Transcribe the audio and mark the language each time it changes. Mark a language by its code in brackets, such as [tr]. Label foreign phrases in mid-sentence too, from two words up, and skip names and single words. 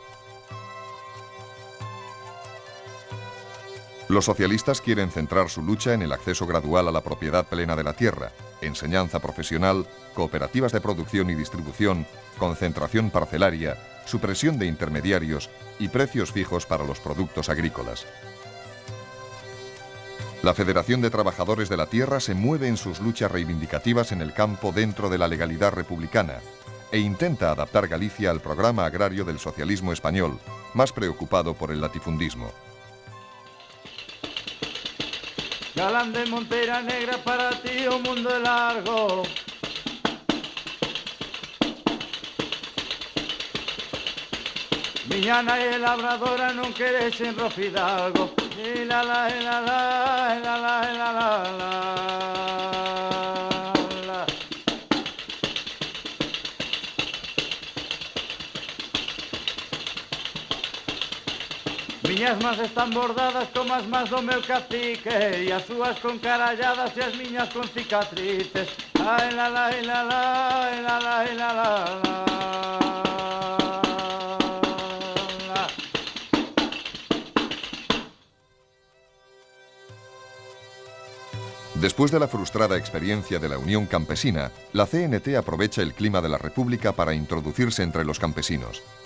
[es] Los socialistas quieren centrar su lucha en el acceso gradual a la propiedad plena de la tierra, enseñanza profesional, cooperativas de producción y distribución, concentración parcelaria, supresión de intermediarios y precios fijos para los productos agrícolas. La Federación de Trabajadores de la Tierra se mueve en sus luchas reivindicativas en el campo dentro de la legalidad republicana e intenta adaptar Galicia al programa agrario del socialismo español, más preocupado por el latifundismo. [gl] Galán de Monteira Negra, para ti un mundo é largo. Miña nai é labradora, non queres en Ro Fidalgo. E la la, e la la, e la la, e la la, la. Miñas más están bordadas como as más do meu cacique, e as súas con caralladas e as miñas con cicatrices. Ai la la, e la la, e la la, e la la, la. [es] Después de la frustrada experiencia de la Unión Campesina, la CNT aprovecha el clima de la República para introducirse entre los campesinos.